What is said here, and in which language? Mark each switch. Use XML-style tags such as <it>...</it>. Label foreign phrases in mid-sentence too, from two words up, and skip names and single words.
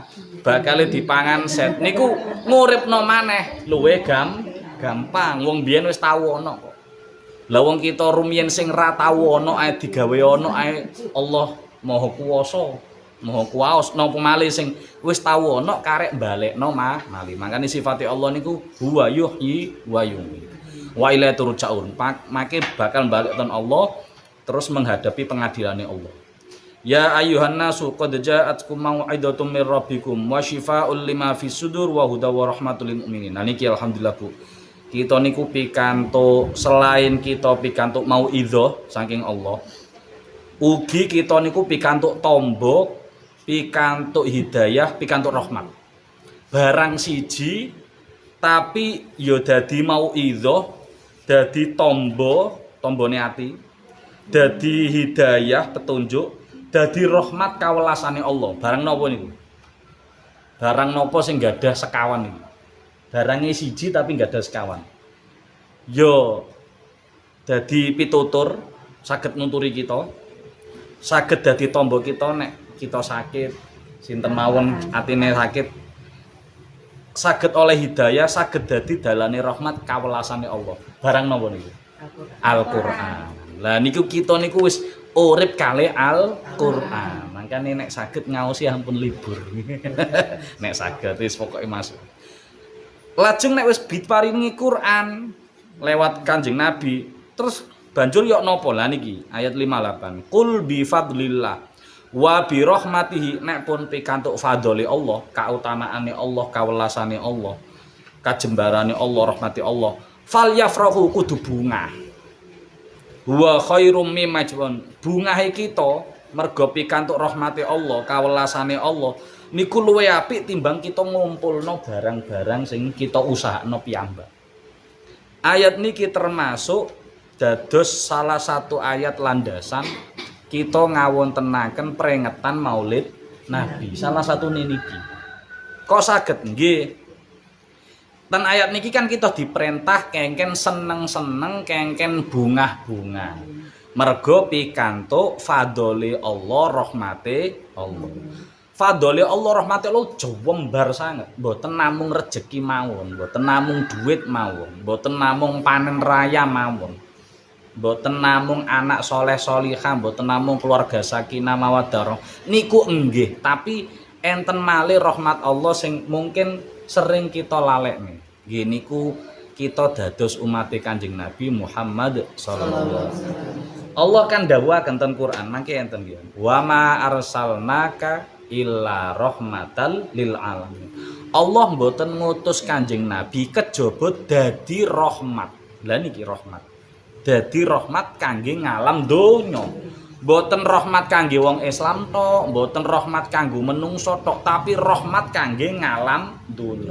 <jv>Bakal dipangan set niku nguripno maneh luwe gampang wong biyen wis tau ana kok. Lah wong kita rumiyin sing ra tau ana ae digawe ana ae Allah Maha Kuwasa. Maha kuwaos napa malih sing wis tau ana karek balekno malih. Mangkane sifate Allah niku</jv> <ar>هو يحيي ويميت. وإليه ترجعون.</ar> <jv>Make bakal balik ten Allah terus</jv> <id>menghadapi pengadilannya</id> <jv>Allah.</jv> <ar>يا أيها الناس قد جاءتكم موعظة من ربكم وشفاء لما في الصدور وهدى ورحمة للمؤمنين.</ar> <jv>Nah niki alhamdulillah Bu. Kita niku pikantuk selain kita pikantuk mau'idhah saking Allah. Ugi kita niku pikantuk tombo, pikantuk hidayah, pikantuk rahmat. Barang siji tapi ya dadi mau'idhah, dadi tombo, tombone ati. Dadi hidayah, petunjuk, dadi rahmat kawelasane Allah. Barang napa niku? Barang napa sing gadah sekawan niku? Barangnya siji tapi nggak ada sekawan. Yo dadi pitutur saged nunturi kita, saged dadi tombo kita nek kita sakit, sinten mawon atine sakit, saged oleh hidayah, saged dadi dalane rahmat kawelasane Allah. Barang napa niku? Al-Qur'an. Lah niku kita niku wis urip kalih Al-Qur'an. Mangkane nek saged ngaosi ampun libur. Nek saged wis pokoke masuk. Lajeng nek wis diparingi Quran lewat Kanjeng Nabi, terus banjur yok napa? Lah niki ayat 58.</jv> <ar>قل بفضل الله وبرحمته,</ar> <jv>nek pun pikantuk fadhole Allah, kautamaane Allah, kawelasane Allah, kajembarane Allah, rahmati Allah,</jv> <ar>فليفرحوا</ar> <jv>kudu bunga.</jv> <ar>وخير مما يجمعون.</ar> <jv>Bungahe kita mergo pikantuk rahmati Allah, kawelasane Allah. Niku luwe apik timbang kita ngumpulno barang-barang sing kita usahakno piyambak. Ayat niki termasuk dados salah satu ayat landasan kita ngawontenaken peringatan Maulid Nabi. Salah satu niki. Kok saged nggih? Ten ayat niki kan kita diperintah kengken seneng-seneng, kengken bungah-bungah. Mergo pikantuk fadhole Allah, rahmate Allah. Fadhole Allah, rahmati Allah jembar sanget. Mboten namung rejeki mawon, mboten namung duit mawon, mboten namung panen raya mawon. Mboten namung anak soleh solihah, mboten namung keluarga sakinah mawaddah. Niku enggih, tapi enten malih rahmat Allah sing mungkin sering kita lalekne. Nggih niku kita dados umat Kanjeng Nabi Muhammad</jv> <ar>صلى الله عليه وسلم.</ar> <jv>Allah kan dawuhaken ten Quran, mangke enten nggih.</jv> <ar>وما أرسلناك إلا رحمة للعالمين.</ar> <jv>Allah mboten ngutus Kanjeng Nabi kejaba dadi rahmat. Lah niki rahmat. Dadi rahmat kangge ngalam donya. Mboten rahmat kangge wong Islam tok, mboten rahmat kanggo menungso tok, tapi rahmat kangge ngalam donya.</jv>